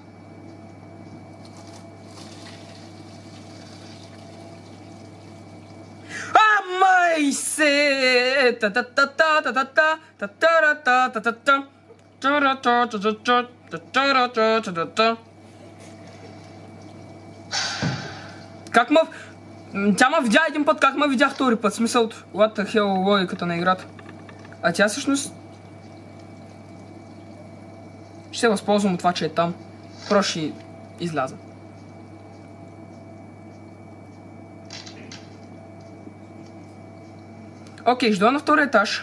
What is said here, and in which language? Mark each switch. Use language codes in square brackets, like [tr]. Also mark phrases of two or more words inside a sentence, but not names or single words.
[bg] Май се! Как ма... Тя ма видя един път, как ма видя втори път. Смисъл, [en] what the hell, [bg] логиката на играта. А тя всъщност... Ще се възползвам от това, че е там. Просто ще изляза. Окей, ще дойда на втория етаж.